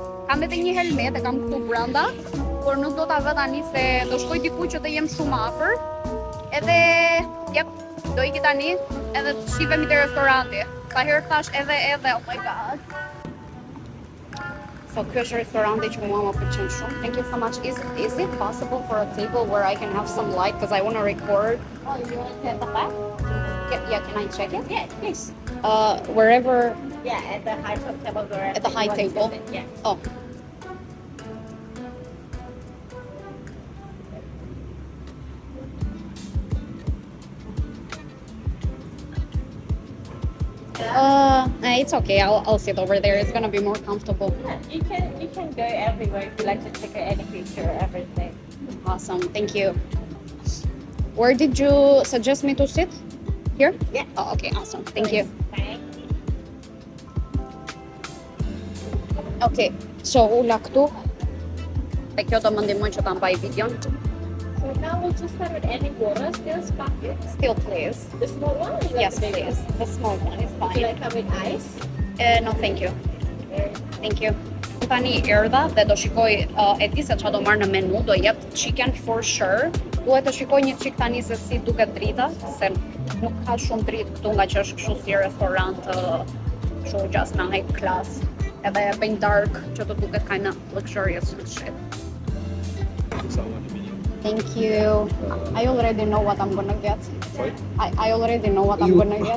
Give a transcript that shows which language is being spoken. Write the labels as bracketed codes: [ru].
[sq] Kam edhe një helmet, e kam këtu brenda, por nuk do ta vë tani se do shkoj diku që të jem shumë afër. Edhe, do iki tani edhe të shifemi te restoranti. Sa herë thash edhe, [en] oh my god. [sq] So ky është restoranti që mua më pëlqen shumë. [en] Thank you so much. Is it possible for a table where I can have some light because I want to record? Oh, you want to at the back? Yeah, can I check it? Yeah, please. Wherever. Yeah, at the high top table. At the high table? Yeah. Oh. It's okay. I'll sit over there. It's gonna be more comfortable. Yeah, you can go everywhere if you like to take any picture, everything. Awesome. Thank you. Where did you suggest me to sit? Here? Yeah. Oh, okay. Awesome. Thank you. Thank you. [sq] Okay. So ula këtu. Dhe kjo do më ndihmon që ta mbaj videon. [en] So now we'll just start with any water, still sparkling. Still, please. The small one? Or you Yes, like the big please. one? The small one is Would you fine. like come with ice? No, thank you. Thank you. [sq] Tani erdha dhe do shikoj, e di se çfarë do marr në menu, do jep [en] chicken for sure. [sq] Duhet të shikoj një çik tani se si duket drita, se nuk ka shumë dritë këtu nga që është kështu si restorant, kështu just në [en] high class. [sq] Edhe e bëjnë dark që të duket [en] kind of luxurious and shit. Thank you. I already know what I'm gonna get. Sorry? I already know what I'm gonna get.